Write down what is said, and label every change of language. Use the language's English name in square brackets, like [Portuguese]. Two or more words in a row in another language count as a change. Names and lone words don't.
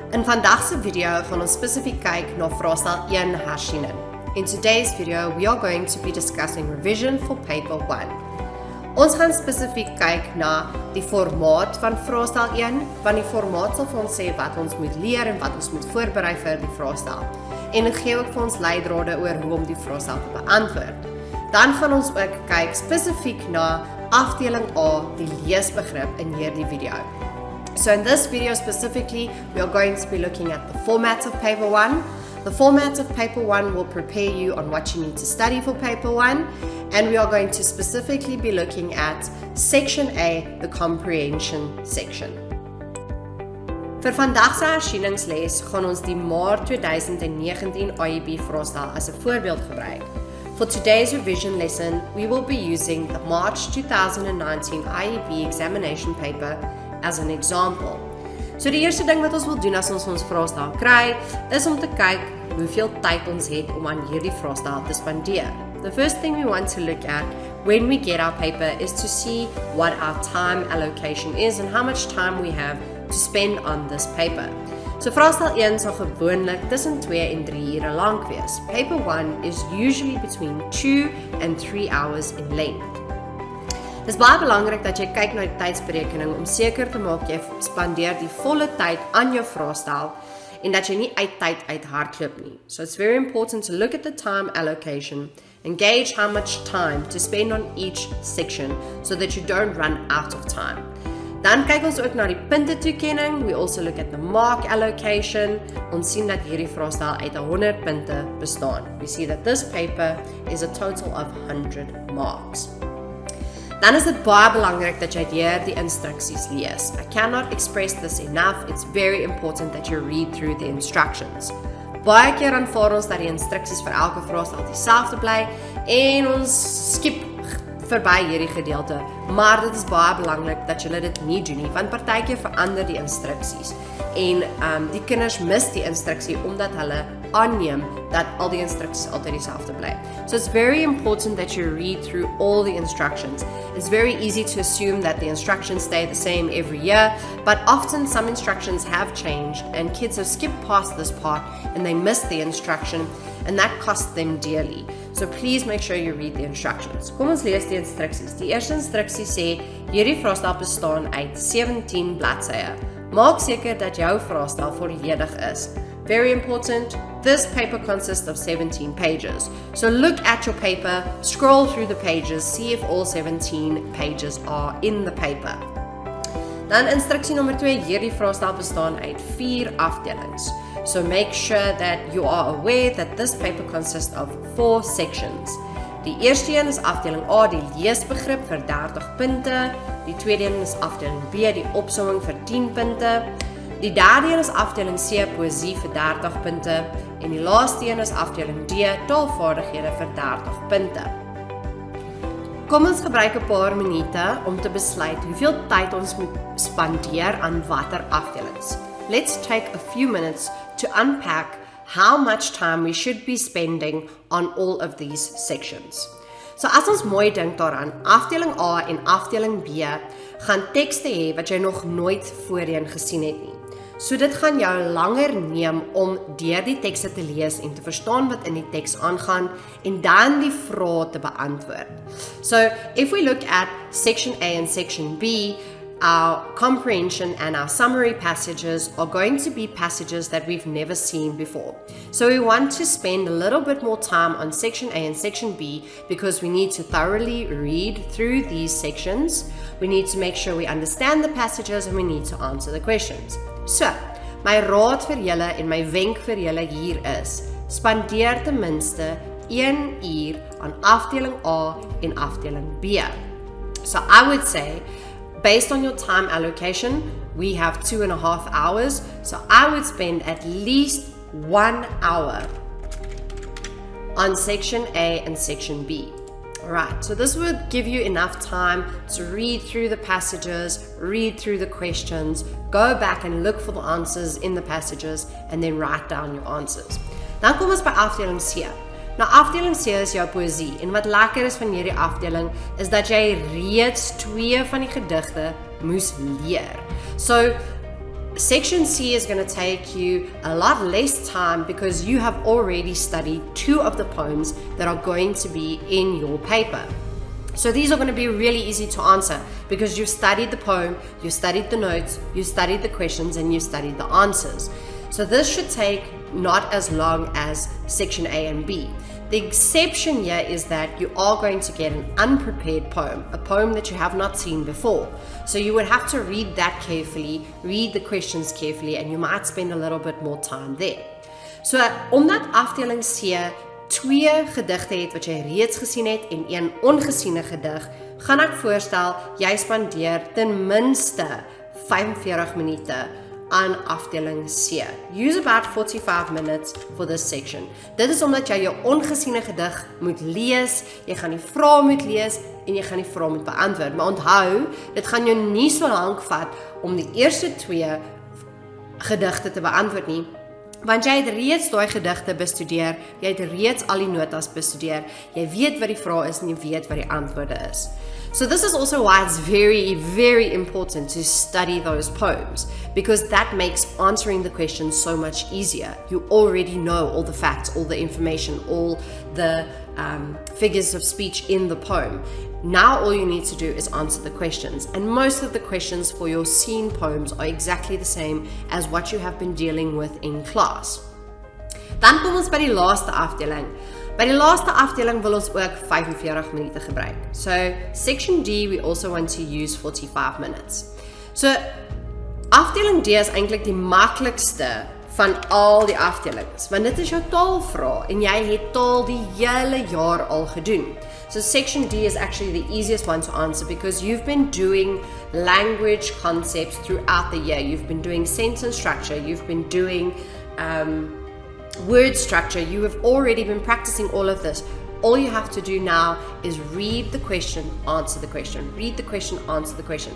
[Afrikaans] In vandagse video gaan ons spesifiek kyk na vraestel 1 hersiening. [English] In today's video, we are going to be discussing revision for paper 1. [Afrikaans] Ons gaan spesifiek kyk na die formaat van vraestel 1, want die formaat sal vir ons sê wat ons moet leer en wat ons moet voorberei vir die vraestel. En dit gee ook vir ons leidrade oor hoe om die vraestel te beantwoord. Dan gaan ons ook kyk spesifiek na afdeling A, die leesbegrip in hierdie video. [English] So in this video specifically, we are going to be looking at the format of paper 1. The format of paper 1 will prepare you on what you need to study for paper 1, and we are going to specifically be looking at section A, the comprehension section. [Afrikaans] Vir vandag se hersieningsles gaan ons die Maart 2019 IEB Vraestel as 'n voorbeeld gebruik. [English] For today's revision lesson, we will be using the March 2019 IEB examination paper as an example. [Afrikaans] So die eerste ding wat ons wil doen as ons vraestel kry, is om te kyk hoeveel tyd ons het om aan hierdie vraestel te spandeer. [English] The first thing we want to look at when we get our paper is to see what our time allocation is and how much time we have to spend on this paper. [Afrikaans] So vraestel 1 sal gewoonlik tussen 2 en 3 ure lank wees. [English] Paper 1 is usually between 2 and 3 hours in length. [Afrikaans] Dit is baie belangrik dat jy kyk na die tydsberekening om seker te maak jy spandeer die volle tyd aan jou vraestel en dat jy nie uit tyd uit hardloop nie. [English] So it's very important to look at the time allocation and gauge how much time to spend on each section so that you don't run out of time. [Afrikaans] Dan kyk ons ook na die punte toekenning. [English] We also look at the mark allocation. [Afrikaans] Ons sien dat hierdie vraestel uit 100 punte bestaan. [English] We see that this paper is a total of 100 marks. [Afrikaans] Dan is dit baie belangrik dat jy die instruksies lees. [English] I cannot express this enough. It's very important that you read through the instructions. [Afrikaans] Baie keer aanvaar ons dat die instruksies vir elke vraestel dieselfde bly en ons skip verby hierdie gedeelte, maar dit is baie belangrik dat julle dit nie doen nie, want partykeer verander die instruksies en die kinders mis die instruksie omdat hulle aanneem dat al die instruksies altyd dieselfde bly. [English] So it's very important that you read through all the instructions. It's very easy to assume that the instructions stay the same every year, but often some instructions have changed and kids have skipped past this part and they miss the instruction and that costs them dearly. So please make sure you read the instructions. [Afrikaans] Kom ons lees die instruksies. Die eerste instruksie sê, hierdie vraestel bestaan uit 17 bladsye. Maak seker dat jou vraestel volledig is. [English] Very important, this paper consists of 17 pages. So look at your paper, scroll through the pages, see if all 17 pages are in the paper. [Afrikaans] Dan instruksie nommer 2, hierdie vraestel bestaan uit 4 afdelings. [English] So make sure that you are aware that this paper consists of 4 sections. [Afrikaans] Die eerste een is afdeling A, die leesbegrip vir 30 punte. Die tweede een is afdeling B, die opsomming vir 10 punte. Die derde een is afdeling C, poësie vir 30 punte. En die laaste een is afdeling D, taalvaardighede vir 30 punte. Kom ons gebruik 'n paar minute om te besluit hoeveel tyd ons moet spandeer aan watter afdelings. [English] Let's take a few minutes to unpack how much time we should be spending on all of these sections. [Afrikaans] So as ons mooi dink daaraan, afdeling A en afdeling B gaan tekste hê wat jy nog nooit voorheen gesien het nie. So dit gaan jou langer neem om deur die tekste te lees en te verstaan wat in die teks aangaan en dan die vrae te beantwoord. [English] So if we look at section A and section B, our comprehension and our summary passages are going to be passages that we've never seen before. So we want to spend a little bit more time on section A and section B because we need to thoroughly read through these sections. We need to make sure we understand the passages and we need to answer the questions. So, [Afrikaans] my raad vir julle en my wenk vir julle hier is, spandeer ten minste 1 uur aan afdeling A en afdeling B. [English] So I would say, based on your time allocation, we have 2.5 hours, so I would spend at least 1 hour on section A and section B. Alright, so this would give you enough time to read through the passages, read through the questions, go back and look for the answers in the passages, and then write down your answers. [Afrikaans] Dan kom ons by afdeling C. Nou afdeling C is jou poësie en wat lekker is van hierdie afdeling is dat jy reeds 2 van die gedigte moes leer. [English] So Section C is going to take you a lot less time because you have already studied 2 of the poems that are going to be in your paper. So these are going to be really easy to answer because you've studied the poem, you studied the notes, you studied the questions, and you studied the answers. So this should take not as long as section A and B. The exception here is that you are going to get an unprepared poem, a poem that you have not seen before. So you would have to read that carefully, read the questions carefully, and you might spend a little bit more time there. [Afrikaans] So omdat afdeling C 2 gedigte het wat jy reeds gesien het en 1 ongesiene gedig, gaan ek voorstel jy spandeer ten minste 45 minute aan afdeling C. [English] Use about 45 minutes for this section. [Afrikaans] Dit is omdat jy jou ongesiene gedig moet lees, jy gaan die vrae moet lees en jy gaan die vrae moet beantwoord. Maar onthou, dit gaan jou nie so lank vat om die eerste 2 gedigte te beantwoord nie, want jy het reeds daai gedigte bestudeer, jy het reeds al die notas bestudeer, jy weet wat die vraag is en jy weet wat die antwoorde is. [English] So this is also why it's very, very important to study those poems, because that makes answering the questions so much easier. You already know all the facts, all the information, all the figures of speech in the poem. Now all you need to do is answer the questions, and most of the questions for your scene poems are exactly the same as what you have been dealing with in class. [Afrikaans] Dan kom ons by die laaste afdeling. By die laaste afdeling wil ons ook 45 minute gebruik. [English] So section D we also want to use 45 minutes. [Afrikaans] So afdeling D is eintlik die maklikste van al die afdelings, want dit is jou taalvraag en jy het taal die hele jaar al gedoen. [English] So section D is actually the easiest one to answer because you've been doing language concepts throughout the year. You've been doing sentence structure, you've been doing word structure, you have already been practicing all of this. All you have to do now is read the question, answer the question, read the question, answer the question.